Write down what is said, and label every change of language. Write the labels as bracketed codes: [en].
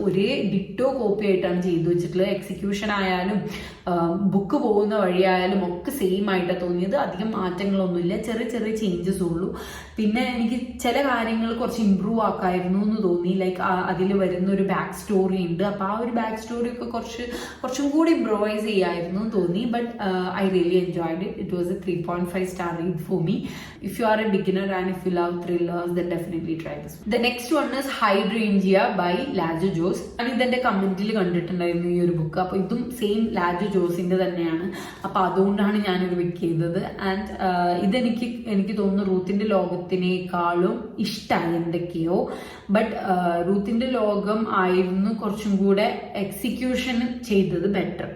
[ml] ഒരേ ditto copy ആയിട്ടാണ് ചെയ്തു വെച്ചിട്ടുള്ളത്. എക്സിക്യൂഷൻ ആയാലും ബുക്ക് പോകുന്ന വഴിയായാലും ഒക്കെ സെയിം ആയിട്ടാണ് തോന്നിയത്. അധികം മാറ്റങ്ങളൊന്നുമില്ല, ചെറിയ ചെറിയ ചേഞ്ചസ് ഉള്ളൂ. പിന്നെ എനിക്ക് ചില കാര്യങ്ങൾ കുറച്ച് ഇമ്പ്രൂവ് ആക്കായിരുന്നു എന്ന് തോന്നി. ലൈക്ക് അതിൽ വരുന്ന ഒരു ബാക്ക് സ്റ്റോറി ഉണ്ട്. അപ്പോൾ ആ ഒരു ബാക്ക് സ്റ്റോറി ഒക്കെ കുറച്ചും കൂടി ഇംപ്രൂവൈസ് ചെയ്യായിരുന്നു എന്ന് തോന്നി. [en] But I really enjoyed it. It was a 3.5 star read for me. If you are a beginner and if you love thrillers, then definitely try this one. The next one is Hydrangea by Ladjo Joss. [ml] ഞാൻ ഇതെന്റെ കമന്റിൽ കണ്ടിട്ടുണ്ടായിരുന്നു ഈ ഒരു book. അപ്പോൾ ഇതും same Lajo ജോസിന്റെ തന്നെയാണ്. അപ്പോൾ അതുകൊണ്ടാണ് ഞാനിത് പിക്ക് ചെയ്തത്. ആൻഡ് എനിക്ക് തോന്നുന്നു റൂത്തിന്റെ ലോകത്തിനേക്കാളും ഇഷ്ടമായി എന്തൊക്കെയോ. ബട്ട് റൂത്തിന്റെ ലോകം ആയിരുന്നു കുറച്ചും കൂടെ എക്സിക്യൂഷൻ ചെയ്തത് ബെറ്റർ.